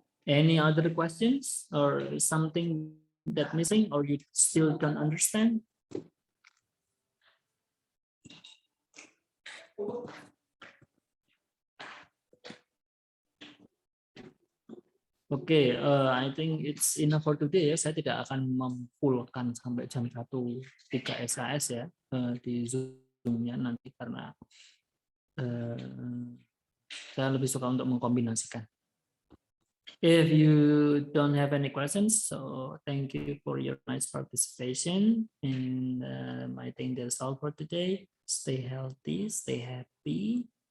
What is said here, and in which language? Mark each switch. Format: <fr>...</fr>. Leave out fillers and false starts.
<en>Any other questions or something that missing or you still don't understand? Oke, I think it's enough for today ya.</en> <id>Saya tidak akan memfullkan sampai jam 1 3 SKS ya di Zoom-nya nanti karena saya lebih suka untuk mengkombinasikan.</id> <en>If you don't have any questions, so thank you for your nice participation. And I think that's all for today. Stay healthy, stay happy.</en>